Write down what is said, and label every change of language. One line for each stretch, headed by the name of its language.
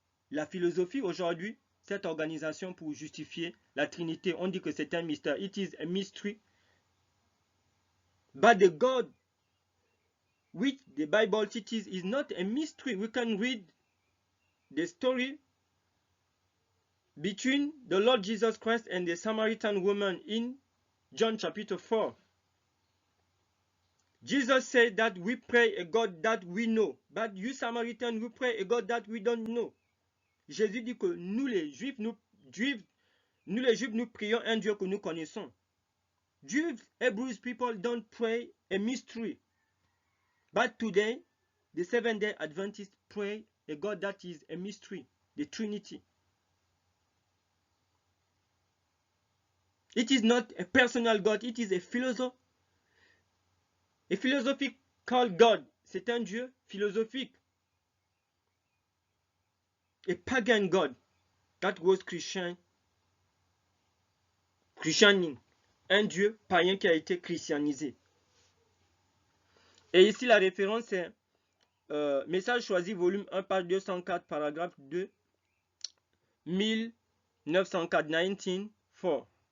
French: La philosophie aujourd'hui, cette organisation pour justifier la Trinité. On dit que c'est un mystère.
English: It is a mystery. But the God which the Bible teaches is not a mystery. We can read the story between the Lord Jesus Christ and the Samaritan woman in John chapter 4. Jesus said that we pray a God that we know, but you Samaritans, we pray a God that we don't know.
French: Jésus dit que nous les Juifs, nous prions un Dieu que nous connaissons.
English: Jews, Hebrews people don't pray a mystery. But today, the Seventh-day Adventists pray a God that is a mystery, the Trinity. It is not a personal God, it is a philosophical God.
French: C'est un Dieu philosophique.
English: A pagan God that was christianing.
French: Un Dieu païen qui a été christianisé. Et ici, la référence est Message choisi, volume 1, page 204, paragraphe 2, 1904, 1904.